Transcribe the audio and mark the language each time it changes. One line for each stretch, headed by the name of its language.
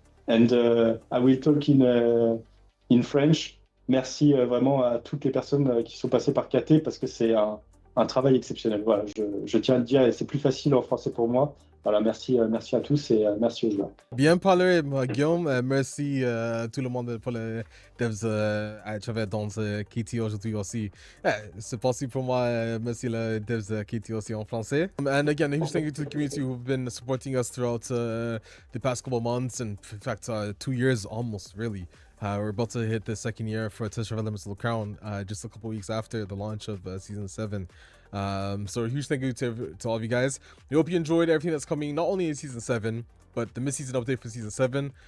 English: And I will talk in French.
French: Merci vraiment à toutes les personnes qui sont passées par KT parce que c'est un travail exceptionnel. Voilà, je tiens à le dire et c'est plus facile en français pour moi. Voilà, merci à tous et merci aux joueurs. Bien parlé, Guillaume. Merci à tout le monde pour les devs à travers dans KT aujourd'hui aussi. C'est possible pour moi. Merci les devs KT aussi en français.
English: And again, a huge thank you to the community who've been supporting us throughout the past couple of months, and in fact 2 years almost, really. We're about to hit the second year for Test Drive Unlimited Solar Crown, just a couple weeks after the launch of Season 7. So a huge thank you to all of you guys. We hope you enjoyed everything that's coming, not only in Season 7, but the mid-season update for Season 7.